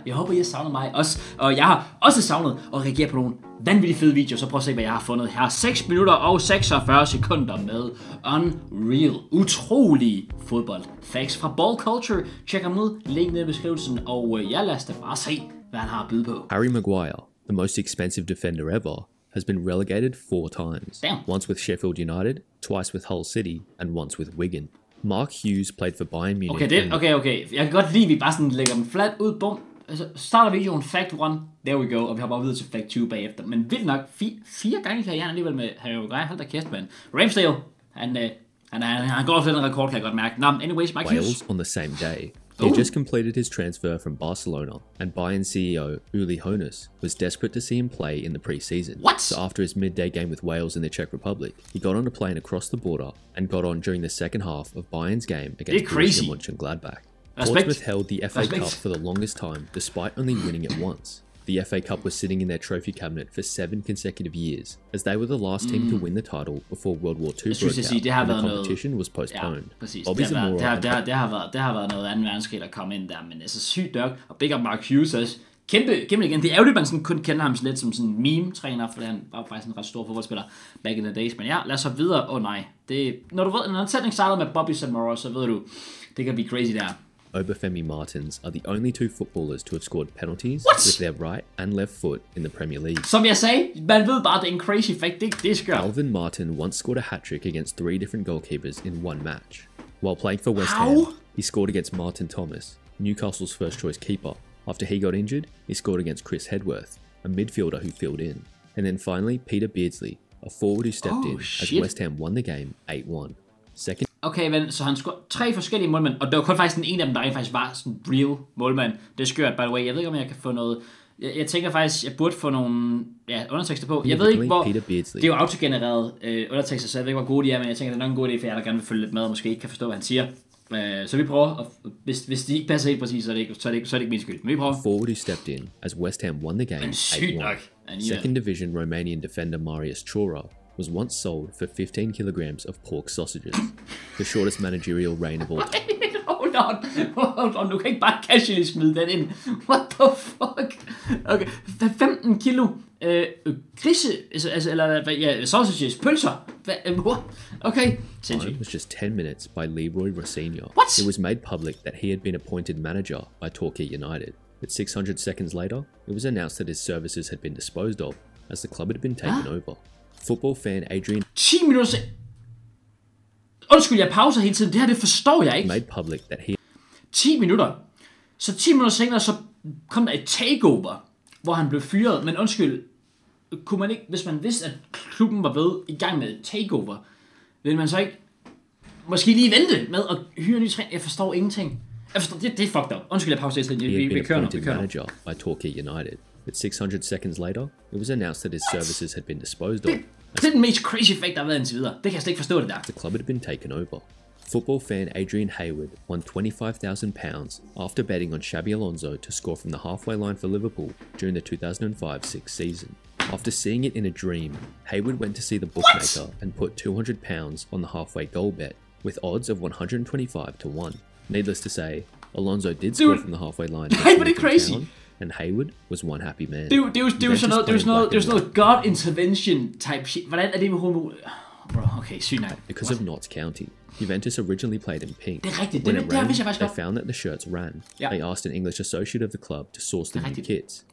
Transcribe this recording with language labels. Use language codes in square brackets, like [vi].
[da] Jeg håber, I har savnet mig også. Og jeg har også savnet at reagere på nogle vanvittigt fede videoer. Så prøv at se, hvad jeg har fundet her. 6 minutter og 46 sekunder med Unreal. Utrolig fodbold. Facts fra Ball Culture. Tjek ham ud. Link nede i beskrivelsen. Og lad os da bare se, hvad han har at byde på. [en] Harry Maguire, the most expensive defender ever, has been relegated 4 times. Damn. Once with Sheffield United, twice with Hull City, and once with Wigan. Mark Hughes played for Bayern Munich. Okay. [da] Jeg kan godt lide, at vi bare sådan lægger dem flat ud. Bum. Altså, starter videoen fact 1. [en] There we go. [da] Og vi har bare videre til fact 2 bagefter. Men vildt nok, 4 gange kan jeg alligevel med Harry Maguire. Hold da kæft, mand. Ramsdale, han går for den rekord, kan jeg godt mærke. [en] Nå, anyways, Mike Hughes. Wales on the same day. He just completed his transfer from Barcelona, and Bayern CEO Uli Hoeneß was desperate to see him play in the pre-season. What? So after his midday game with Wales in the Czech Republic, he got on a plane across the border and got on during the second half of Bayern's game against Borussia Mönchengladbach. Portsmouth held the FA Cup for the longest time, despite only winning it once. The FA Cup was sitting in their trophy cabinet for 7 consecutive years, as they were the last team to win the title before World War II broke out, and the competition was postponed. [da] Det har været noget anden verdenskrig, der kom ind der, men altså sygt nok, og [en] big up [da] Mark Hughes også. Kæmpe igen. Det er jo det, man sådan kun kender ham lidt som sådan en meme-træner, for han var faktisk en ret stor fodboldspiller [en] back in the days. [da] Men ja, lad os så videre. Nej, når du ved, når en sætning starter med Bobby Zamora, så ved du, det kan blive crazy der. Obafemi Martins are the only 2 footballers to have scored penalties with their right and left foot in the Premier League. Som jeg sagde, man ved bare, det er en crazy fact. Det er skørt. Alvin Martin once scored a hat-trick against 3 different goalkeepers in one match. While playing for West Ham, he scored against Martin Thomas, Newcastle's first choice keeper. After he got injured, he scored against Chris Hedworth, a midfielder who filled in. And then finally, Peter Beardsley, a forward who stepped in as West Ham won the game 8-1. Okay, men så han scorede 3 forskellige målmænd, og det var kun faktisk den ene af dem, der faktisk var sådan real målmand. Det er skørt, [en] by the way. [da] Jeg ved ikke, om jeg kan få noget... Jeg tænker faktisk, jeg burde få nogle undertekster på. Jeg ved ikke, hvor... Det er jo autogenereret undertekster, så jeg ved ikke, hvor gode de er, men jeg tænker, det er nok en god idé, for jeg der gerne vil følge lidt med, og måske ikke kan forstå, hvad han siger. Så vi prøver, og hvis de ikke passer helt præcis, så er det ikke min skyld. Men vi prøver. [en] Forward who stepped in as West Ham won the game 8-1. Second division Romanian defender Marius Chora was once sold for 15 kilograms of pork sausages, the shortest managerial reign of all time. Hold on, [da] du kan ikke bare casually smide den ind. [en] What the fuck? [da] Okay, 15 kilo grise, eller sausages, pølser. Okay, sindssygt. [en] It was just 10 minutes by Leroy Rossignol. What? It was made public that he had been appointed manager by Torquay United. But 600 seconds later, it was announced that his services had been disposed of, as the club had been taken over. Football fan Adrian [da] 10 minutter Undskyld, jeg pauser hele tiden. Det her, det forstår jeg ikke. [en] Made public that he [da] 10 minutter. Så 10 minutter senere, så kom der et takeover, hvor han blev fyret. Men undskyld, kunne man ikke, hvis man vidste, at klubben var ved i gang med et takeover, ville man så ikke måske lige vente med at hyre en ny træner? Jeg forstår ingenting. Det er fucked up. Undskyld, jeg pauser hele tiden. Vi kører nu. [en] Manager by Torquay United. But 600 seconds later, it was announced that his services had been disposed of. [da] Det er den mest crazy fact, der har været indtil videre. Det kan jeg slet ikke forstå det der. [en] The club had been taken over. Football fan Adrian Hayward won £25,000 after betting on Xabi Alonso to score from the halfway line for Liverpool during the 2005-06 season. After seeing it in a dream, Hayward went to see the bookmaker and put £200 on the halfway goal bet, with odds of 125 to 1. Needless to say, Alonso did score from the halfway line. But it's crazy. And Hayward was one happy man. [da] Det er jo sådan noget [en] God intervention type shit. [da] Hvordan er det med homo? Bro, okay, sygt nok. [en] Because of Notts County, Juventus originally played in pink. [da] Det er rigtigt. [en] When it rained, they found that the shirts ran. They asked an English associate of the club to source the new kits.